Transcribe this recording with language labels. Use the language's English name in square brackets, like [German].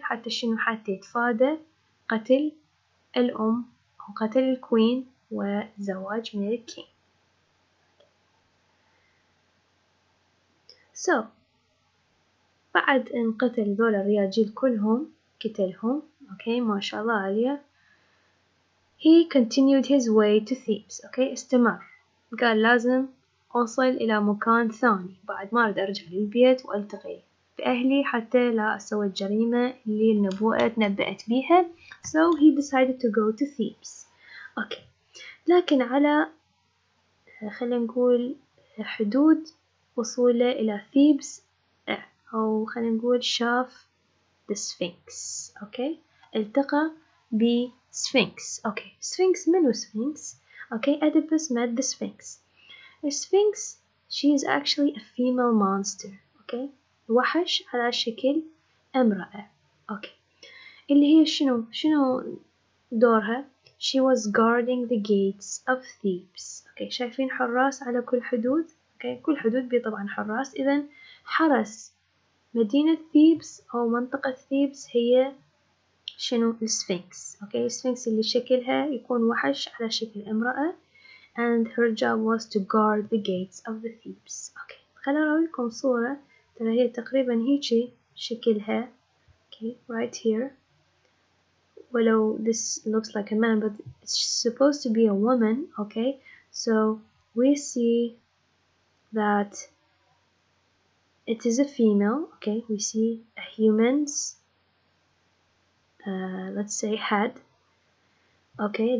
[Arabic] حتى شنو؟ حتى يتفادى قتل الأم أو قتل الكوين وزواج من الكين. So بعد أن قتل ذول الرجال كلهم قتلهم. أوكي. ما شاء الله عليه. [English] He continued his way to Thebes. [Arabic] أوكي. استمر. قال لازم أوصل إلى مكان ثاني بعد ما أريد أرجع للبيت وألتقي بأهلي حتى لا أسوي الجريمة اللي النبوءة تنبأت بيها. [English] So he decided to go to Thebes. [Arabic] أوكي. لكن على خلينا نقول حدود وصوله إلى Thebes أو خلينا نقول شاف the Sphinx. أوكي. التقى بسفنكس. أوكي. [English] Sphinx منو Sphinx؟ Okay. Oedipus met the Sphinx. The Sphinx, she is actually a female monster. [Arabic] Okay. وحش على شكل امرأة. Okay. اللي هي شنو دورها؟ [English] She was guarding the gates of Thebes. Okay. [Arabic] شايفين حراس على كل حدود؟ Okay. كل حدود بيه طبعا حراس. إذن حرس مدينة ثيبس أو منطقة ثيبس هي شنو؟ السفنكس. [English] Okay. [Arabic] السفنكس اللي شكلها يكون وحش على شكل امرأة. [English] And her job was to guard the gates of the Thebes. Okay. [Arabic] خلينا أوريكم صورة ترى هي تقريبا هيجي شكلها. [English] Okay. Right here. ولو this looks like a man but it's supposed to be a woman. Okay. So we see that it is a female. Okay. We see a human's let's say head. Okay.